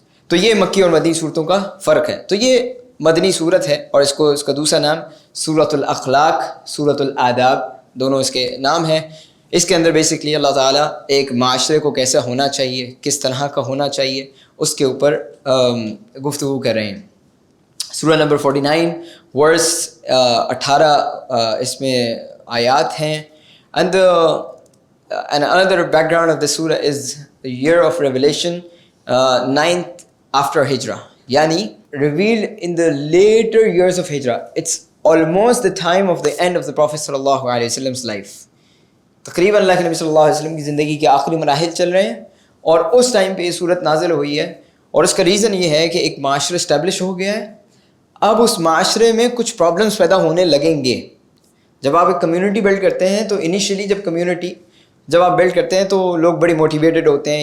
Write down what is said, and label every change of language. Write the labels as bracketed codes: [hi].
[ur] تو یہ مکی اور مدنی صورتوں کا فرق ہے. تو یہ مدنی صورت ہے، اور اس کا دوسرا نام سورۃ الاخلاق، سورۃ الآداب، دونوں اس کے نام ہیں. اس کے اندر بیسکلی اللہ تعالیٰ ایک معاشرے کو کیسا ہونا چاہیے، کس طرح کا ہونا چاہیے، اس کے اوپر گفتگو کر رہے ہیں. سورہ نمبر 49 ورس 18 اس میں آیات ہیں. [en] And another background of the surah is the year of revelation, 9th after Hijrah. Yani revealed in the later years of Hijrah. It's almost the time of the end of the Prophet sallallahu alaihi wasallam's life. [ur] تقریباً اللہ کے نبی صلی اللہ علیہ وسلم کی زندگی کے آخری مراحل چل رہے ہیں، اور اس ٹائم پہ یہ صورت نازل ہوئی ہے. اور اس کا ریزن یہ ہے کہ ایک معاشرہ اسٹیبلش ہو گیا ہے. اب اس معاشرے میں کچھ پرابلمس پیدا ہونے لگیں گے. جب آپ ایک کمیونٹی بلڈ کرتے ہیں تو انیشیلی جب آپ بلڈ کرتے ہیں تو لوگ بڑی موٹیویٹڈ ہوتے ہیں.